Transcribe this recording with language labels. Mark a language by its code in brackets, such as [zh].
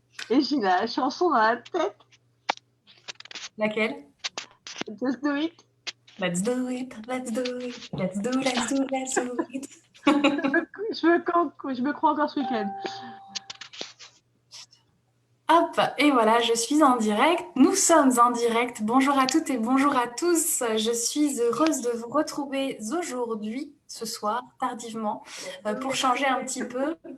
[fr] Et j'ai la chanson dans la tête. Laquelle? [en] Just do it. Let's do it, let's do it, let's do it. [fr] Je me crois encore ce week-end. Hop, et voilà, je suis en direct. Nous sommes en direct. Bonjour à toutes et bonjour à tous. Je suis heureuse de vous retrouver aujourd'hui, ce soir, tardivement, pour changer un petit peu.